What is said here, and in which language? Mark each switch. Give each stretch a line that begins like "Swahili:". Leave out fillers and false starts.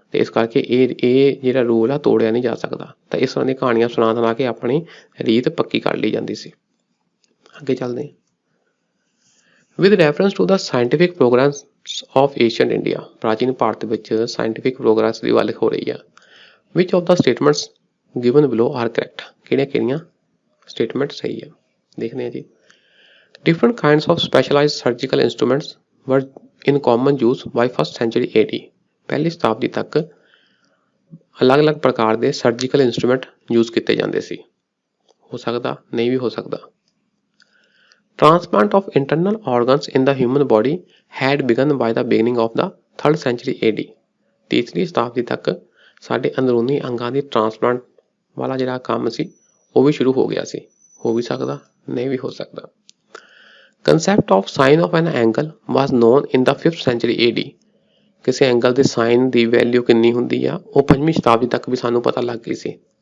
Punjabi: ਤੇ ਇਸ ਕਰਕੇ ਇਹ ਜਿਹੜਾ ਰੂਲ ਆ ਤੋੜਿਆ ਨਹੀਂ ਜਾ ਸਕਦਾ। ਤਾਂ ਇਸ ਤਰ੍ਹਾਂ ਦੀਆਂ ਕਹਾਣੀਆਂ ਸੁਣਾ ਕੇ ਆਪਣੀ ਰੀਤ ਪੱਕੀ ਕਰ ਲਈ ਜਾਂਦੀ ਸੀ। ਅੱਗੇ ਚੱਲਦੇ ਹਾਂ।
English: with reference to the scientific programs of ancient India,
Punjabi: ਪ੍ਰਾਚੀਨ ਭਾਰਤ ਵਿੱਚ ਸਾਇੰਟੀਫਿਕ ਪ੍ਰੋਗਰੈਸ ਦੀ ਗੱਲ ਹੋ ਰਹੀ ਆ।
English: which of the statements given below are correct,
Punjabi: ਕਿਹੜੀਆਂ ਸਟੇਟਮੈਂਟ ਸਹੀ ਆ, ਦੇਖਦੇ ਹਾਂ ਜੀ।
English: Different kinds of specialized surgical instruments were in common use by 1st century AD,
Punjabi: ਪਹਿਲੀ ਸ਼ਤਾਬਦੀ ਤੱਕ ਅਲੱਗ-ਅਲੱਗ ਪ੍ਰਕਾਰ ਦੇ ਸਰਜੀਕਲ ਇੰਸਟਰੂਮੈਂਟ ਯੂਜ਼ ਕੀਤੇ ਜਾਂਦੇ ਸੀ। ਹੋ ਸਕਦਾ, ਨਹੀਂ ਵੀ ਹੋ ਸਕਦਾ।
English: Transplant of internal organs in the human body had begun by the beginning of the 3rd century AD,
Punjabi: ਤੀਸਰੀ ਸ਼ਤਾਬਦੀ ਤੱਕ ਸਾਡੇ ਅੰਦਰੂਨੀ ਅੰਗਾਂ ਦੀ ਟ੍ਰਾਂਸਪਲਾਂਟ ਵਾਲਾ ਜਿਹੜਾ ਕੰਮ ਸੀ ਉਹ ਵੀ ਸ਼ੁਰੂ ਹੋ ਗਿਆ ਸੀ। ਹੋ ਵੀ ਸਕਦਾ, ਨਹੀਂ ਵੀ ਹੋ ਸਕਦਾ।
English: Concept of sine of an angle was known in the 5th century AD,
Punjabi: ਕਿਸੇ ਐਂਗਲ ਦੇ ਸਾਈਨ ਦੀ ਵੈਲਿਊ ਕਿੰਨੀ ਹੁੰਦੀ ਆ ਉਹ 5ਵੀਂ ਸ਼ਤਾਬਦੀ ਤੱਕ ਵੀ ਸਾਨੂੰ ਪਤਾ ਲੱਗ ਗਈ ਸੀ।